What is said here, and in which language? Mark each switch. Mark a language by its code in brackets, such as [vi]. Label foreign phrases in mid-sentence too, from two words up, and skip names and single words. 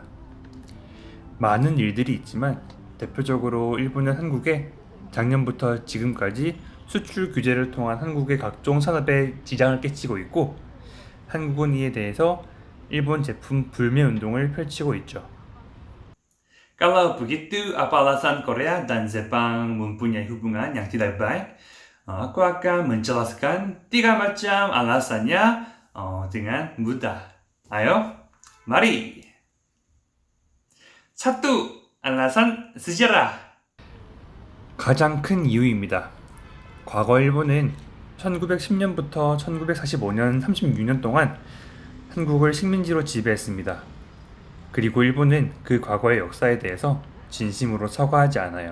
[ko] 많은 일들이 있지만 대표적으로 일본은 한국에 작년부터 지금까지 수출 규제를 통한 한국의 각종 산업에 지장을 끼치고 있고 한국은 이에 대해서 일본 제품 불매 운동을 펼치고 있죠. [id] Kalau begitu, apa alasan Korea dan Jepang mempunyai hubungan yang tidak baik? Aku akan menjelaskan 3 macam alasannya dengan mudah. Ayo, mari. 1. alasan sejarah. [ko] 가장 큰 이유입니다. 과거 일본은 1910년부터 1945년 36년 동안 한국을 식민지로 지배했습니다. 그리고 일본은 그 과거의 역사에 대해서 진심으로 사과하지 않아요.